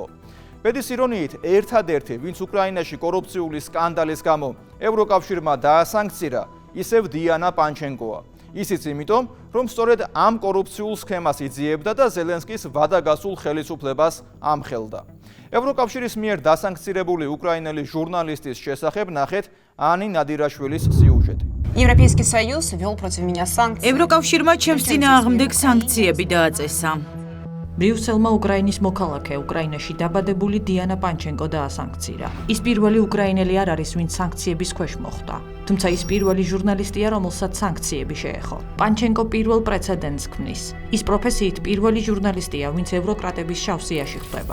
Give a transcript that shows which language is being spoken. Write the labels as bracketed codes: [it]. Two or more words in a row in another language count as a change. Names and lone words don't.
[ka] ბედის ირონიით, ერთადერთი, ვინც უკრაინაში კორუფციული სკანდალის გამო ევროკავშირმა დაასანქცირა, ისევ დიანა პანჩენკოა. ისიც იმიტომ, რომ სწორედ ამ კორუფციულ სქემას იძიებდა და ზელენსკის ვადაგასულ ხელისუფლებას ამხელდა. ევროკავშირის მიერ დასანქცირებული უკრაინელი ჟურნალისტის შესახებ ნახეთ ანი ნადირაშვილის სიუჟეტი. [ru] Европейский Союз ввел против меня санкции. [ka] ევროკავშირმა ჩემს წინააღმდეგ სანქციები დააწესა. ბრიუსელმა უკრაინის მოქალაქე, უკრაინაში დაბადებული დიანა პანჩენკო დაასანქცირა. ის პირველი უკრაინელი არ არის, ვინც სანქციების ქვეშ მოხვდა. თუმცა ის პირველი ჟურნალისტია, რომელსაც სანქციები შეეხო. პანჩენკო პირველ პრეცედენტს ქმნის. ის პროფესიით პირველი ჟურნალისტია, ვინც ევროკრატების შავსიაში ხვდება.